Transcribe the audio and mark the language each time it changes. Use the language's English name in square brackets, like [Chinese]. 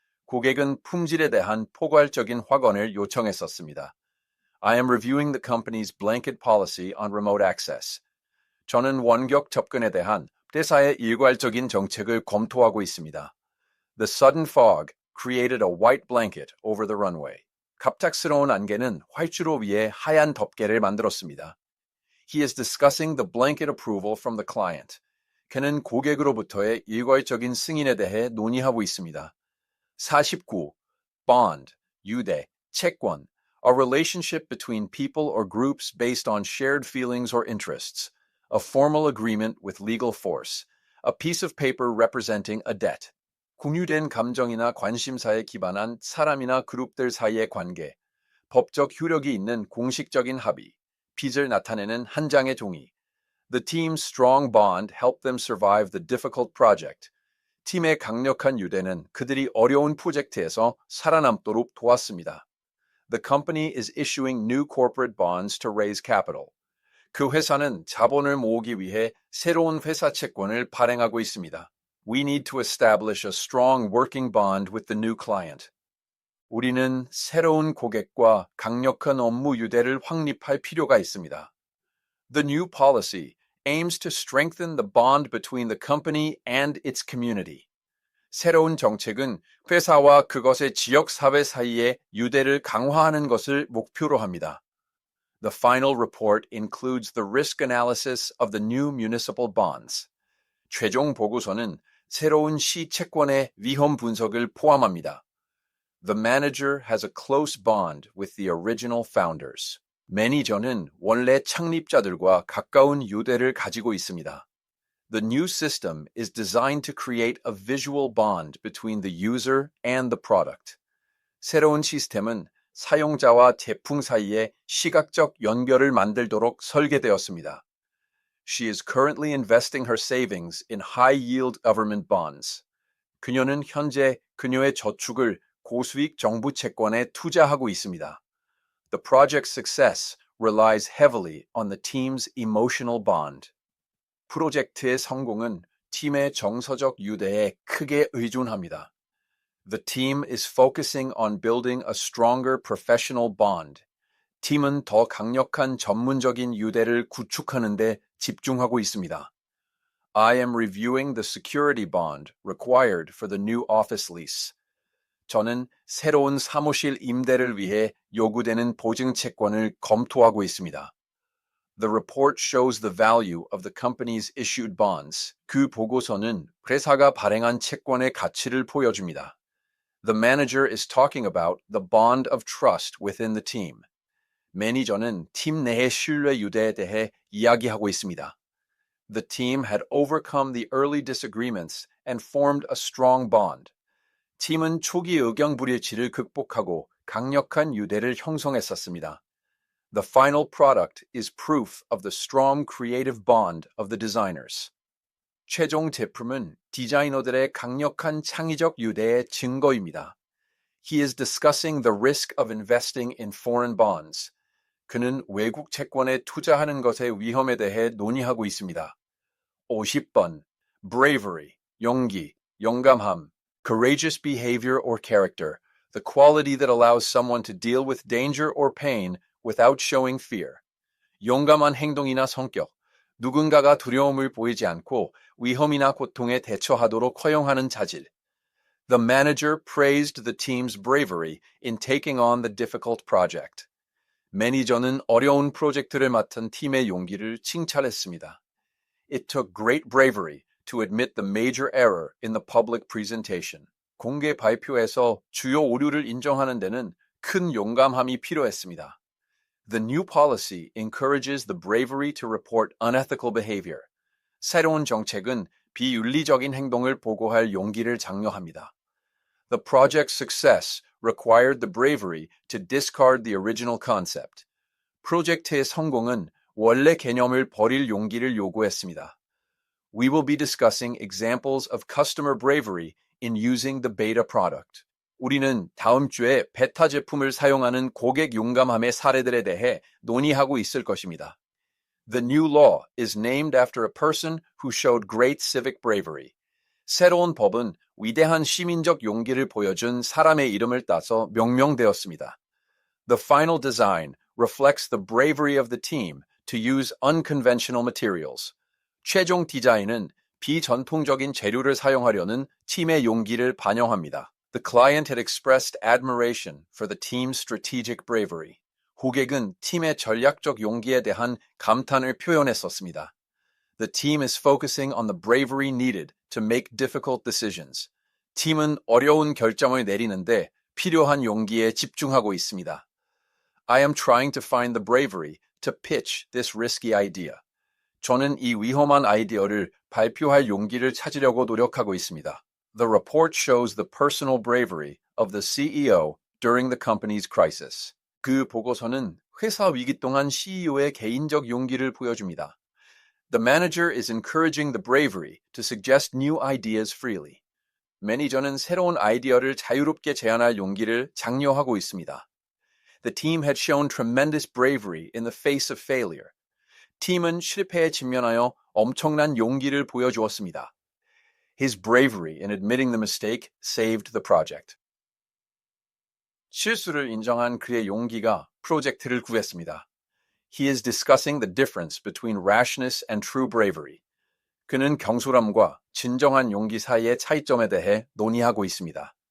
[Korean] 고객은 품질에 대한 포괄적인 확언을 요청했었습니다. [English] I am reviewing the company's blanket policy on remote access. [Korean] 저는 원격 접근에 대한 회사의 일괄적인 정책을 검토하고 있습니다. [English] The sudden fog created a white blanket over the runway. [Korean] 갑작스러운 안개는 활주로 위에 하얀 덮개를 만들었습니다. [English] He is discussing the blanket approval from the client. [Korean] 그는 고객으로부터의 일괄적인 승인에 대해 논의하고 있습니다. 49. [English] Bond, [Korean] 유대, 채권, [English] a relationship between people or groups based on shared feelings or interests, a formal agreement with legal force, a piece of paper representing a debt. [Korean] 공유된 감정이나 관심사에 기반한 사람이나 그룹들 사이의 관계, 법적 효력이 있는 공식적인 합의, 빚을 나타내는 한 장의 종이. [English] The team's strong bond helped them survive the difficult project. [Korean] 팀의 강력한 유대는 그들이 어려운 프로젝트에서 살아남도록 도왔습니다. [English] The company is issuing new corporate bonds to raise capital. [Korean] 그 회사는 자본을 모으기 위해 새로운 회사 채권을 발행하고 있습니다. [English] We need to establish a strong working bond with the new client. [Korean] 우리는 새로운 고객과 강력한 업무 유대를 확립할 필요가 있습니다. [English] The new policy aims to strengthen the bond between the company and its community. [Korean] 새로운 정책은 회사와 그것의 지역 사회 사이의 유대를 강화하는 것을 목표로 합니다. [English] The final report includes the risk analysis of the new municipal bonds. [Korean] 최종 보고서는 새로운 시 채권의 위험 분석을 포함합니다. [English] The manager has a close bond with the original founders. [Korean] 매니저는 원래 창립자들과 가까운 유대를 가지고 있습니다. [English] The new system is designed to create a visual bond between the user and the product. [Korean] 새로운 시스템은 사용자와 제품 사이에 시각적 연결을 만들도록 설계되었습니다. [English] She is currently investing her savings in high-yield government bonds. [Korean] 그녀는 현재 그녀의 저축을 고수익 정부 채권에 투자하고 있습니다. [English] The project's success relies heavily on the team's emotional bond. [Korean] 프로젝트의 성공은 팀의 정서적 유대에 크게 의존합니다. [English] The team is focusing on building a stronger professional bond. [Korean] 팀은 더 강력한 전문적인 유대를 구축하는 데 집중하고 있습니다. [English] I am reviewing the security bond required for the new office lease. [Korean] 저는 새로운 사무실 임대를 위해 요구되는 보증 채권을 검토하고 있습니다. [English] The report shows the value of the company's issued bonds. [Korean] 그 보고서는 회사가 발행한 채권의 가치를 보여줍니다. [English] The manager is talking about the bond of trust within the team. [Korean] 매니저는 팀 내의 신뢰 유대에 대해 이야기하고 있습니다. [English] The team had overcome the early disagreements and formed a strong bond. [Korean] 팀은 초기 의견 불일치를 극복하고 강력한 유대를 형성했었습니다. [English] The final product is proof of the strong creative bond of the designers. [Korean] 최종 제품은 디자이너들의 강력한 창의적 유대의 증거입니다. [English] He is discussing the risk of investing in foreign bonds. [Korean] 그는 외국 채권에 투자하는 것의 위험에 대해 논의하고 있습니다. 50번. [English] Bravery, [Korean] 용기, 용감함, [English] courageous behavior or character, the quality that allows someone to deal with danger or pain without showing fear. [Korean] 용감한 행동이나 성격, 누군가가 두려움을 보이지 않고 위험이나 고통에 대처하도록 허용하는 자질. [English] The manager praised the team's bravery in taking on the difficult project. [Korean] 매니저는 어려운 프로젝트를 맡은 팀의 용기를 칭찬했습니다. [English] It took great bravery to admit the major error in the public presentation. [Korean] 공개 발표에서 주요 오류를 인정하는 데는 큰 용감함이 필요했습니다. [English] The new policy encourages the bravery to report unethical behavior. [Korean] 새로운 정책은 비윤리적인 행동을 보고할 용기를 장려합니다. [English] The project's success required the bravery to discard the original concept. [Korean] 프로젝트의 성공은 원래 개념을 버릴 용기를 요구했습니다. [English] We will be discussing examples of customer bravery in using the beta product. [Korean] 우리는 다음 주에 베타 제품을 사용하는 고객 용감함의 사례들에 대해 논의하고 있을 것입니다. [English] The new law is named after a person who showed great civic bravery. [Korean] 새로운 법은 위대한 시민적 용기를 보여준 사람의 이름을 따서 명명되었습니다. [English] The final design reflects the bravery of the team to use unconventional materials. [Korean] 최종 디자인은 비전통적인 재료를 사용하려는 팀의 용기를 반영합니다. [English] The client had expressed admiration for the team's strategic bravery. [Korean] 고객은 팀의 전략적 용기에 대한 감탄을 표현했었습니다. [English] The team is focusing on the bravery needed to make difficult decisions. [Korean] 팀은 어려운 결정을 내리는데 필요한 용기에 집중하고 있습니다. [English] I am trying to find the bravery to pitch this risky idea. [Korean] 저는 이 위험한 아이디어를 발표할 용기를 찾으려고 노력하고 있습니다. [English] The report shows the personal bravery of the CEO during the company's crisis. [Korean] 그 보고서는 회사 위기 동안 CEO의 개인적 용기를 보여줍니다. [English] The manager is encouraging the bravery to suggest new ideas freely. [Korean] 매니저는 새로운 아이디어를 자유롭게 제안할 용기를 장려하고 있습니다. [English] The team had shown tremendous bravery in the face of failure. [Korean] 팀은 실패에 직면하여 엄청난 용기를 보여주었습니다. [English] His bravery in admitting the mistake saved the project. [Korean] 실수를 인정한 그의 용기가 프로젝트를 구했습니다. [English] He is discussing the difference between rashness and true bravery. [Korean] 그는 경솔함과 진정한 용기 사이의 차이점에 대해 논의하고 있습니다.